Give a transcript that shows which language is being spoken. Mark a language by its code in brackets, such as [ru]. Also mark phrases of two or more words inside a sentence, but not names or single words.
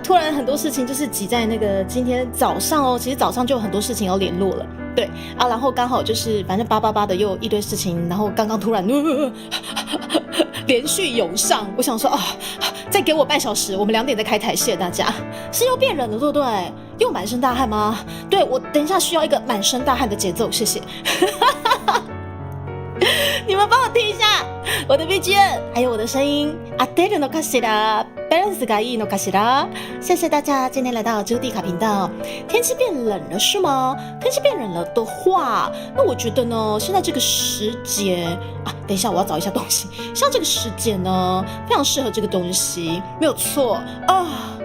[zh] 突然很多事情就是挤在那个今天早上哦，其实早上就有很多事情要联络了，对啊，然后刚好就是反正888的又一堆事情，然后刚刚突然连续涌上，我想说再给我半小时，我们2点再开台，谢谢大家。是又变冷了，对不对？又满身大汗吗？对，我等一下需要一个满身大汗的节奏，谢谢。你们帮我听一下我的 BGM， 还有我的声音。 [ja] 当てるのかしら？ balance がいいのかしら？ [zh] 谢谢大家今天来到朱迪卡频道。天气变冷了是吗？天气变冷了的话，那我觉得呢，现在这个时节啊，等一下我要找一下东西。像这个时节呢，非常适合这个东西，没有错啊。